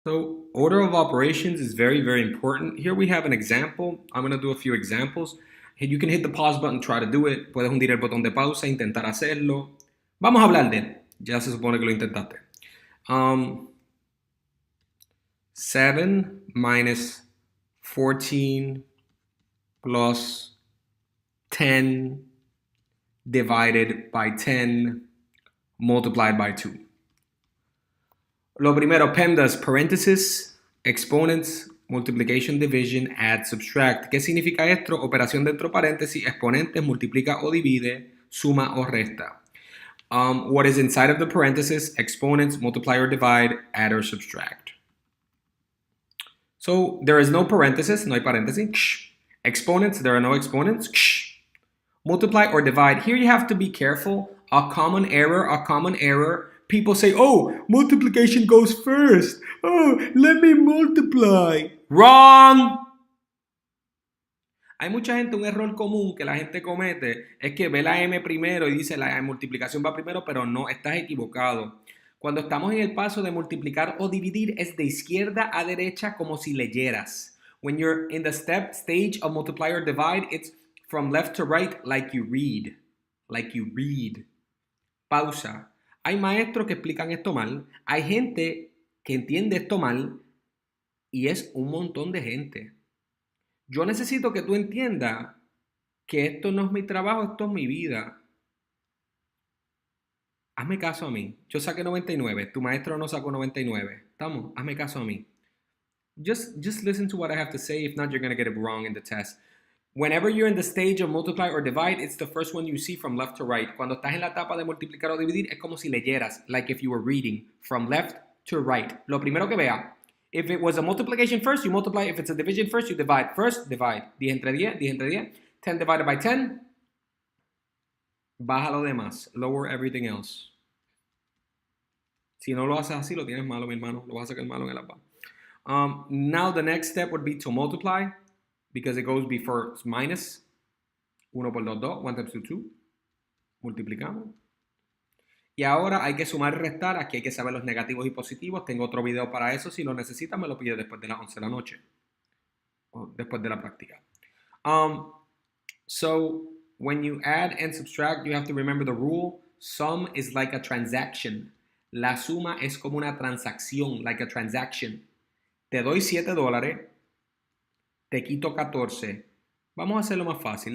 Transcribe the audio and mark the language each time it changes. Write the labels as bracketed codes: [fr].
[en] So order of operations is very, very important. Here we have an example. I'm going to do a few examples. You can hit the pause button, try to do it. [es] Puedes hundir el botón de pausa, intentar hacerlo. Vamos a hablar de él. Ya se supone que lo intentaste. [en] 7 minus 14 plus 10 divided by 10 multiplied by 2. [es] Lo primero, PEMDAS, paréntesis, [en] exponents, multiplication, division, add, subtract. [es] ¿Qué significa esto? Operación dentro paréntesis, exponentes, multiplica o divide, suma o resta. [en] What is inside of the parenthesis? Exponents, multiply or divide, add or subtract. So there is no parenthesis, [es] no hay paréntesis. [en] Exponents, there are no exponents. Multiply or divide. Here you have to be careful. A common error. People say, oh, multiplication goes first. Oh, let me multiply. Wrong. [es] Hay mucha gente, un error común que la gente comete es que ve la M primero y dice la multiplicación va primero, pero no, estás equivocado. Cuando estamos en el paso de multiplicar o dividir es de izquierda a derecha como si leyeras. [en] When you're in the stage of multiply or divide, it's from left to right like you read. Like you read. Pausa. [es] Hay maestros que explican esto mal, hay gente que entiende esto mal y es un montón de gente. Yo necesito que tú entiendas que esto no es mi trabajo, esto es mi vida. Hazme caso a mí. Yo saqué 99, tu maestro no sacó 99. ¿Estamos? Hazme caso a mí. [en] Just listen to what I have to say, if not you're going to get it wrong in the test. Whenever you're in the stage of multiply or divide, it's the first one you see from left to right. [es] Cuando estás en la etapa de multiplicar o dividir, es como si leyeras, [en] like if you were reading, from left to right. [es] Lo primero que vea, [en] if it was a multiplication first, you multiply. If it's a division first, you divide. First, divide. [es] 10 entre 10, 10 entre 10. [en] 10 divided by 10. [es] Baja lo demás. [en] Lower everything else. [es] Si no lo haces así, lo tienes malo, mi hermano. Lo vas a sacar malo en el APA. [en] Now the next step would be to multiply, because it goes before minus. [es] 1 por 2, 2. [en] 1 times 2, 2. [es] Multiplicamos. Y ahora hay que sumar y restar. Aquí hay que saber los negativos y positivos. Tengo otro video para eso. Si lo necesitas, me lo pides después de las 11 de la noche. O después de la práctica. [en] So, when you add and subtract, you have to remember the rule. Sum is like a transaction. [es] La suma es como una transacción, [en] like a transaction. [es] Te doy $7, te quito 14. Vamos a hacerlo más fácil.